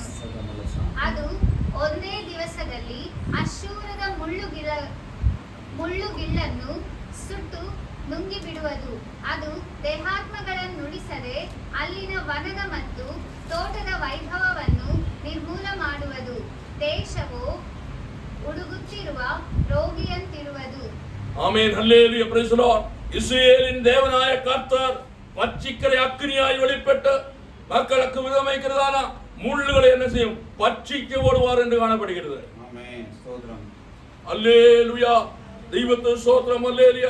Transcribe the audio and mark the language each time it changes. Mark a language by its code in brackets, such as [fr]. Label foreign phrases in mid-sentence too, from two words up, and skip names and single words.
[kn] ಅದು ಒಂದೇ ದಿವಸದಲ್ಲಿ ಅಶ್ಶೂರದ ಮುಳ್ಳುಗಿಳ್ಳನ್ನು ಸುಟ್ಟು ನುಂಗಿಬಿಡುವುದು. ಅದು ದೇಹಾತ್ಮಗಳನ್ನುಳಿಸದೆ ಅಲ್ಲಿನ ವನದ ಮತ್ತು ತೋಟದ ವೈಭವವನ್ನು ನಿರ್ಮೂಲ ಮಾಡುವುದು. ದೇಶವು ಉಡುಗುತ್ತಿರುವ ರೋಗಿಯಂತಿರುವುದು. [ta] ஆமென். ஹல்லேலூயா. [en] praise the Lord. [ta] இஸ்ரவேலின் தேவனாய கர்த்தர் பட்சிக்கிற அக்கினியாய் வெளிப்பட்டு மக்களுக்கு விதமைக்கிறதான முள்ளுகளை என்ன செய்யும்? பட்சிக்க ஓடுவார் என்று காணப்படுகிறது. ஆமென். ஸ்தோத்திரம். அல்லேலூயா. தெய்வத்துக்கு ஸ்தோத்திரம். அல்லேலூயா.